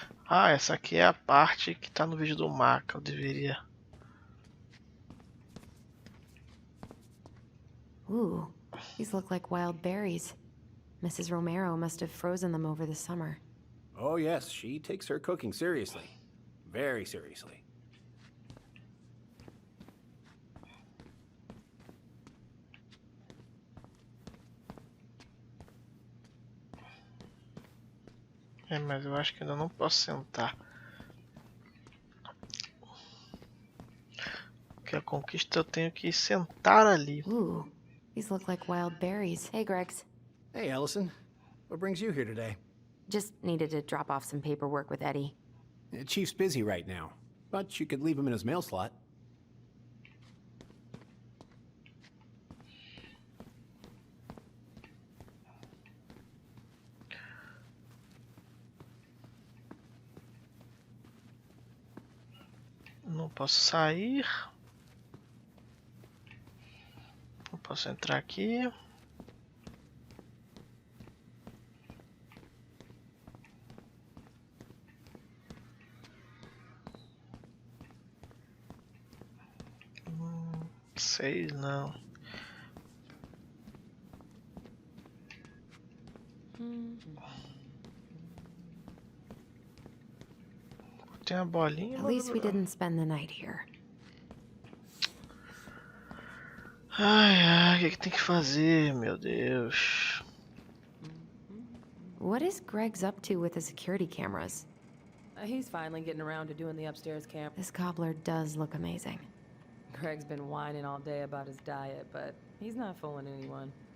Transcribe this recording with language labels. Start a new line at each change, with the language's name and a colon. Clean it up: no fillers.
Portuguese: Ah, essa aqui é a parte que tá no vídeo do Maka. Eu deveria...
English: Ooh, these look like wild berries. Mrs. Romero must have frozen them over the summer. Oh yes, she takes her cooking seriously. Very seriously.
Portuguese: É, mas eu acho que ainda não posso sentar. Porque a conquista eu tenho que sentar ali.
English: Ooh, these look like wild berries. Hey, Greggs. Hey, Allison. What brings you here today? Just needed to drop off some paperwork with Eddie. The Chief's busy right now, but you could leave him in his mail slot.
Portuguese: Não posso sair. Não posso entrar aqui. Sei não. Tem a bolinha.
English: At least we didn't spend the night here.
Portuguese: Ai, o que tem que fazer, meu Deus?
English: What is Greg's up to with the security cameras? He's finally getting around to doing the upstairs camp. This cobbler does look amazing. Greg's been whining all day about his diet, but he's not fooling anyone.